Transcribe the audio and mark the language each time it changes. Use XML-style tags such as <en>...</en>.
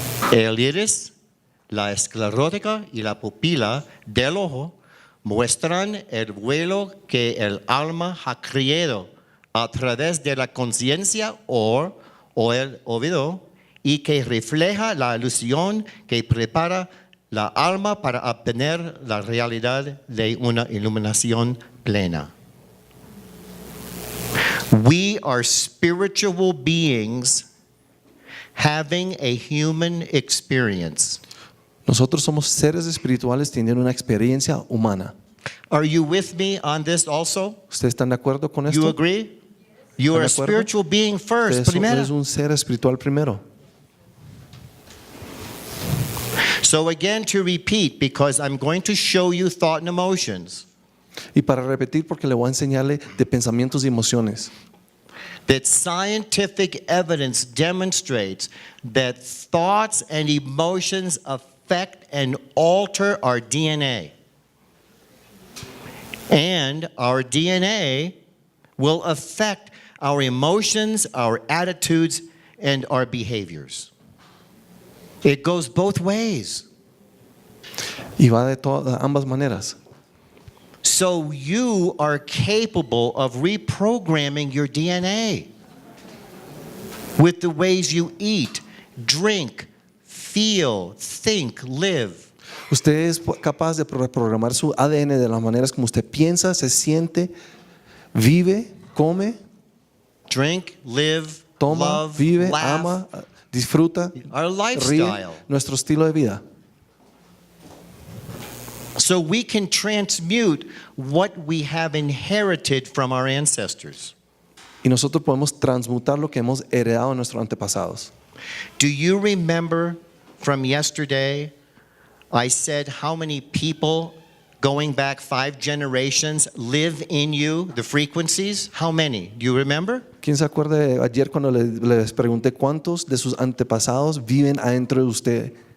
<es>El iris, la esclerótica y la pupila del ojo muestran el vuelo que el alma ha creado a través de la conciencia o el oído y que refleja la ilusión que prepara la alma para obtener la realidad de una iluminación plena.</es> <en>We are spiritual beings having a human experience.</en> <es>Nosotros somos seres espirituales teniendo una experiencia humana.</es> <en>Are you with me on this also?</en> <es>¿Ustedes están de acuerdo con esto?</es> <en>You agree? You are a</en> <es>¿Están de acuerdo?</es> <en>spiritual being first,</en> <es>Ustedes primero. eres un ser espiritual primero.</es> <en>So again, to repeat, because I'm going to show you thought and emotions,</en> <es>Y para repetir, porque le voy a enseñarle de pensamientos y emociones.</es> <en>that scientific evidence demonstrates that thoughts and emotions affect and alter our DNA. And our DNA will affect our emotions, our attitudes, and our behaviors. It goes both ways.</en> <es>Y va de ambas maneras.</es> <en>So you are capable of reprogramming your DNA with the ways you eat, drink, feel, think, live.</en> <es>Usted es capaz de reprogramar su ADN de las maneras como usted piensa, se siente, vive, come,</es> <en>Drink, live,</en> <es>toma,</es> <en>love,</en> <es>vive,</es> <en>laugh.</en> <es>ama, disfruta,</es> <en>Our</en> <es>ríe,</es> <en>lifestyle.</en> <es>nuestro estilo de vida.</es> <en>So we can transmute what we have inherited from our ancestors.</en> <es>Y nosotros podemos transmutar lo que hemos heredado de nuestros antepasados.</es> <en>Do you remember from yesterday, I said how many people going back 5 generations live in you, the frequencies? How many? Do you remember?</en> <es>¿Quién se acuerda de ayer cuando les pregunté cuántos de sus antepasados viven adentro de usted?</es>